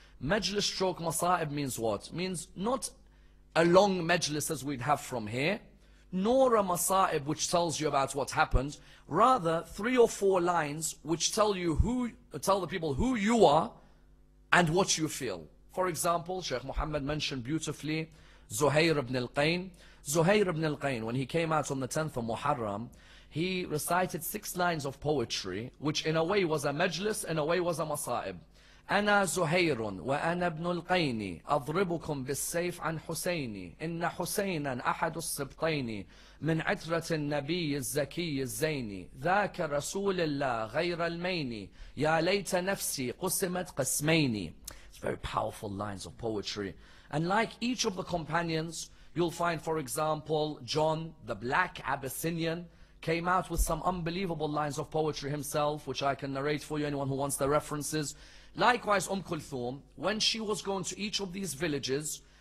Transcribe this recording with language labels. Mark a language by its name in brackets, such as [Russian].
[English] Majlis stroke masa'ib means what? Means not a long majlis as we'd have from here, nor a masa'ib which tells you about what happened, rather 3 or 4 lines which tell the people who you are and what you feel. For example, Sheikh Muhammad mentioned beautifully Zuhair ibn al-Qayn. Zuhair ibn al-Qayn, when he came out on the 10th of Muharram, he recited 6 lines of poetry, which in a way was a majlis, in a way was a masa'ib. [Arabic] أنا زهير وأنا ابن القين أضربكم بالسيف عن حسيني إن حسينا أحد السبطين من عترة النبي الزكي الزيني ذاك رسول الله غير المين يا ليت نفسي قسمت قسمين. [English] It's very powerful lines of poetry. And like each of the companions, you'll find, for example, John, the black Abyssinian, came out with some unbelievable lines of poetry himself, which I can narrate for you, anyone who wants the references. Likewise, Kulthum, when she was going to each of these villages,